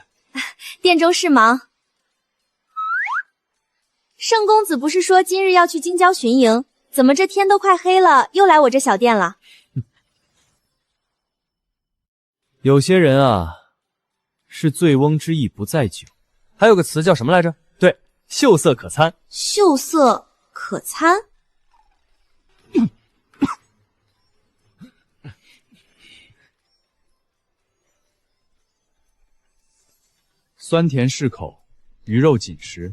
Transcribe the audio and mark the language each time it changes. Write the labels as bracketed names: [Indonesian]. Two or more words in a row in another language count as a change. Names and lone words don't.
[Chinese] 殿中事忙。盛公子不是說今日要去京郊巡營，怎麼這天都快黑了，又來我這小店了？有些人啊，是醉翁之意不在酒。还有個詞叫什麼來着？對，秀色可餐。秀色可餐？酸甜適口，魚肉緊實。